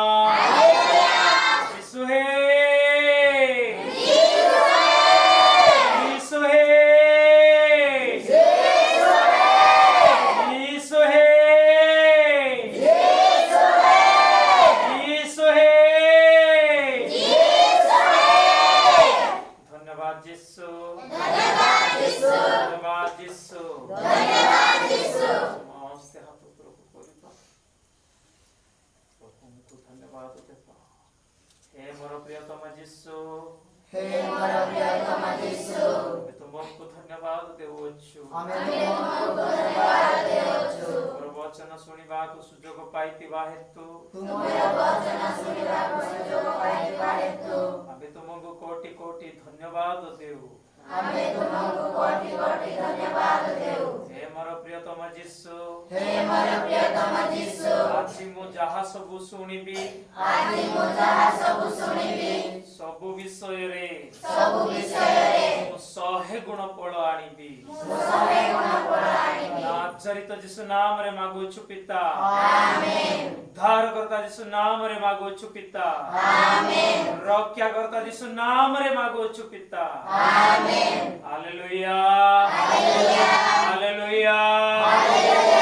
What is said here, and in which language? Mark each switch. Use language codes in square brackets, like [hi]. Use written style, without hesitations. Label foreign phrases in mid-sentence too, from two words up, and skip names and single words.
[hi] यीशु है, यीशु है, यीशु है, यीशु है। धन्यवाद यीशु, धन्यवाद यीशु, धन्यवाद यीशु, धन्यवाद यीशु। [or] ସମସ୍ତ ହାତ ଉପରକୁ କରିବ। ପ୍ରଭୁଙ୍କୁ ଧନ୍ୟବାଦ ଦେବା। हे ମୋର ପ୍ରିୟତମ ଯୀଶୁ, ହେ ମୋର ପ୍ରିୟତମ ଯୀଶୁ, ଆମେ ତୁମକୁ ଧନ୍ୟବାଦ ଦେଉଛୁ। ଆମେ ତୁମକୁ ଧନ୍ୟବାଦ ଦେଉଛୁ। ତୁମର ବଚନ ଶୁଣିବାକୁ ସୁଯୋଗ ପାଇଥିବା ହେତୁ ତୁମର ବଚନ ଶୁଣିବାକୁ ସୁଯୋଗ ପାଇଥିବା ହେତୁ ଆମେ ତୁମକୁ କୋଟି କୋଟି ଧନ୍ୟବାଦ ଦେଉ। ଆମେ ତୁମକୁ କୋଟି କୋଟି ଧନ୍ୟବାଦ ଦେଉ। हे ମୋର ପ୍ରିୟତମ ଯୀଶୁ, ହେ ମୋର ପ୍ରିୟତମ ଯୀଶୁ, ଆଜି ମୁଁ ଯାହା ସବୁ ଶୁଣିବି, ଆଜି ମୁଁ ଯାହା ସବୁ ଶୁଣିବି, ସବୁ ବିଷୟରେ ସବୁ ବିଷୟରେ ମୁଁ 100 ଗୁଣ ଫଳ ଆଣିବି। ମୁଁ 100 ଗୁଣ ଫଳ ଆଣିବି। ନାଜରିତ ଯୀଶୁ ନାମ ରେ ମାଗୁଛୁ ପିତା, आमेन। ଉଦ୍ଧାରକର୍ତ୍ତା ଯୀଶୁ ନାମ ରେ ମାଗୁଛୁ ପିତା, आमेन। ରକ୍ଷାକର୍ତ୍ତା ଯୀଶୁ ନାମ ରେ ମାଗୁଛୁ ପିତା। आमेन। हालेलुया, हालेलुया, हालेलुया, हालेलुया,